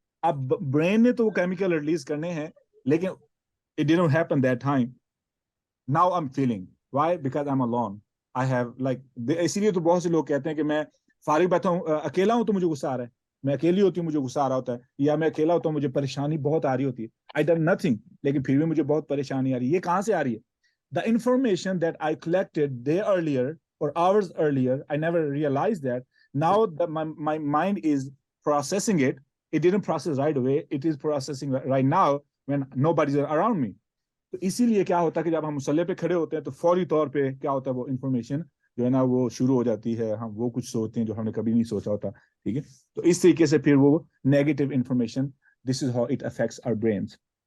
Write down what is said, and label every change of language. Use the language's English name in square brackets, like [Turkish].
[Urdu] اب برین نے تو وہ کیمیکل ریلیز کرنے ہیں لیکن [English] it didn't happen that time. Now I'm feeling. Why? Because I'm alone. I have like [Urdu] اسی لیے تو بہت سے لوگ کہتے ہیں کہ میں فارغ بیٹھا ہوں، اکیلا ہوں تو مجھے غصہ آ رہا ہے. میں اکیلی ہوتی ہوں مجھے غصہ آ رہا ہوتا ہے، یا میں اکیلا ہوتا ہوں مجھے پریشانی بہت آ رہی ہوتی ہے. [English] I done nothing [Urdu] لیکن پھر بھی مجھے بہت پریشانی آ رہی ہے. یہ کہاں سے آ رہی ہے؟ [English] The information that I collected day earlier or hours earlier, I never realized that. Now that my mind is processing it. It didn't process right away. It is processing right now when nobody's around me. [Urdu] تو اسی لیے کیا ہوتا ہے کہ جب ہم مصلی پہ کھڑے ہوتے ہیں تو فوری طور پہ کیا ہوتا ہے، وہ انفارمیشن جو ہے نا وہ شروع ہو جاتی ہے, ہم وہ کچھ سوچتے ہیں جو ہم نے کبھی نہیں سوچا ہوتا, ٹھیک ہے. تو اس طریقے سے پھر وہ negative information, [English] This is how it affects our brains.